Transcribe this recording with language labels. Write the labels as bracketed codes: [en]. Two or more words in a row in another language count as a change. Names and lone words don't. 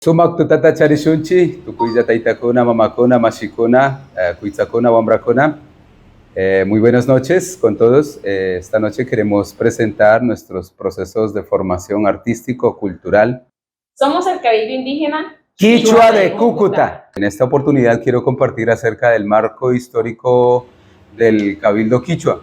[qu] Sumak tutata charishunchi, tukuya taitakuna, mamakuna, mashikuna, kuitzakuna, wambrakuna. [es] Muy buenas noches con todos. Esta noche queremos presentar nuestros procesos de formación artístico-cultural. Somos el Cabildo Indígena Quichua de Cúcuta. En esta oportunidad quiero compartir acerca del marco histórico del Cabildo Quichua.